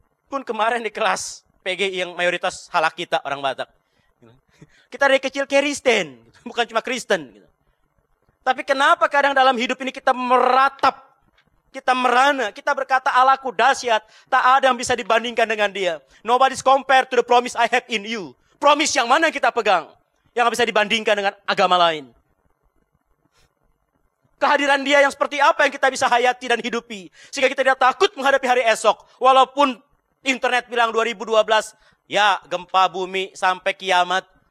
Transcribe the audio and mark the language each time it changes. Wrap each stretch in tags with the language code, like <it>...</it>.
<id>Pun kemarin di kelas PGI yang mayoritas</id> <btk>halak kita,</btk> <id>orang Batak. Kita dari kecil Kristen, bukan cuma Kristen. Tapi kenapa kadang dalam hidup ini kita meratap, kita merana, kita berkata Allahku dahsyat, tak ada yang bisa dibandingkan dengan dia.</id> <en>Nobody's compared to the promise I have in you.</en> <id>Promise yang mana kita pegang? Yang bisa dibandingkan dengan agama lain. Kehadiran dia yang seperti apa yang kita bisa hayati dan hidupi. Sehingga kita tidak takut menghadapi hari esok. Walaupun internet bilang 2012, ya gempa bumi sampai kiamat.</id>